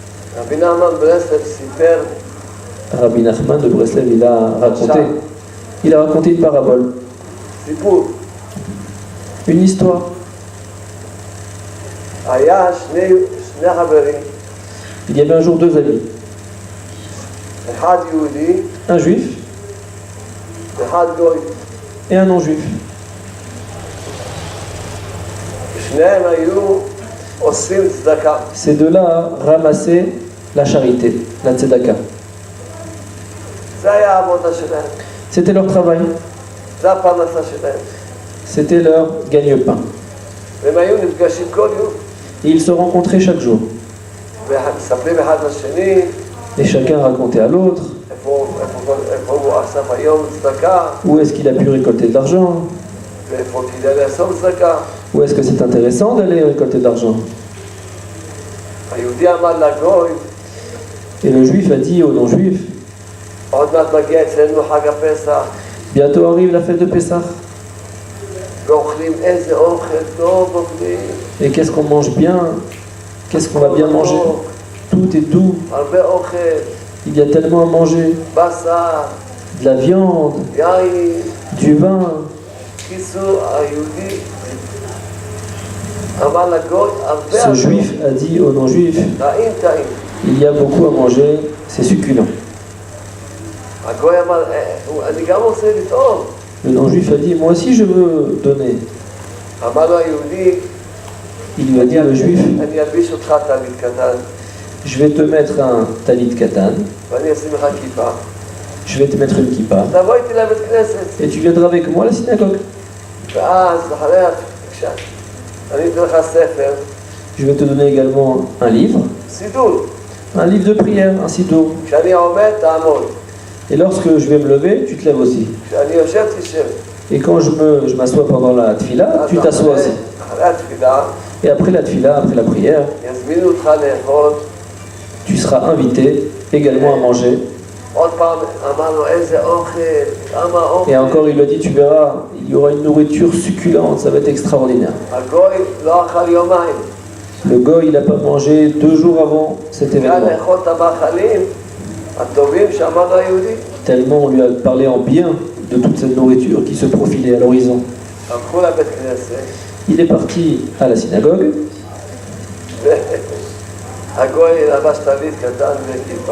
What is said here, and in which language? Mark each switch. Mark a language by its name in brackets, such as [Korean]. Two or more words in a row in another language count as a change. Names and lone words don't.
[French] Rabbi Nachman de Breslev, il a raconté une parabole, une histoire. Il y avait un jour deux amis. [Hebrew] אחד יהודי, [French] un juif [Hebrew] ואחד גוי. [French] et un non-juif. [Hebrew] שניהם היו אוספים צדקה. [French] Ces deux-là ramassaient la charité, la tzedaka. [Hebrew] זה היה העבודה שלהם, [French] C'était leur travail, [Hebrew] זה הפרנסה שלהם. [French] c'était leur gagne-pain. [Hebrew] והם היו נפגשים כל יום, [French] Et ils se rencontraient chaque jour. [Hebrew] ומספרים אחד לשני, [French] Et chacun racontait à l'autre [Hebrew] איפה הוא אסף היום צדקה, [French] où est-ce qu'il a pu récolter de l'argent, [Hebrew] ואיפה כדאי לאסוף צדקה. [French] où est-ce que c'est intéressant d'aller récolter de l'argent. [Hebrew] היהודי אמר לגוי, [French] Et le juif a dit au non-juif, [Hebrew] עוד מעט מגיע אצלנו חג הפסח, [French] bientôt arrive la fête de Pessah. [Hebrew] ואוכלים איזה אוכל טוב אוכלים, [French] Et qu'est-ce qu'on mange bien? Qu'est-ce qu'on va bien manger? Tout est doux. [Hebrew] הרבה אוכל, [French] Il y a tellement à manger. [Hebrew] בשר, [French] De la viande, [Hebrew] יין. [French] du vin. [Hebrew] קיצור, היהודי אמר לגוי, הרבה [French] Ce juif a dit au non-juif, [Hebrew] טעים טעים. [French] il y a beaucoup à manger, c'est succulent. [Hebrew] הגוי אמר, אני גם רוצה לטעום. [French] Le non-juif a dit, moi aussi je veux donner. [Hebrew] אמר לו היהודי, [French] Il lui a dit, le juif, [Hebrew] אני אלביש אותך טלית קטן, [French] je vais te mettre un [Hebrew] טלית קטן, ואני אשים לך כיפה. [French] je vais te mettre une kippa, [Hebrew] תבוא איתי לבית כנסת. [French] et tu viendras avec moi à la synagogue. [Hebrew] ואז אחריה, בבקשה, אני אתן לך ספר, [French] Je vais te donner également un livre de prière, un siddur. [Hebrew] כשאני עומד, תעמוד. [French] Et lorsque je vais me lever, tu te lèves aussi. [Hebrew] כשאני יושב, תשב. [French] Et quand je m'assois pendant la tfila, tu t'assois aussi. [Hebrew] אחרי התפילה, [French] Et après la tfila, après la prière, [Hebrew] יזמינו אותך לאכול. [French] tu seras invité également à manger. [Hebrew] עוד פעם אמר לו, איזה אוכל, כמה אוכל. [French] Et encore, il lui a dit, tu verras, il y aura une nourriture succulente, ça va être extraordinaire. [Hebrew] הגוי לא אכל יומיים. [French] Le goy, il n'a pas mangé 2 jours avant cet [Hebrew] היה [French] événement. [Hebrew] לאכול את המאכלים הטובים שאמר לו היהודי. [French] Tellement on lui a parlé en bien de toute cette nourriture qui se profilait à l'horizon. [Hebrew] הלכו לבית כנסת, [French] Il est parti à la synagogue, [Hebrew] הגוי לבש טלית קטן וכיפה.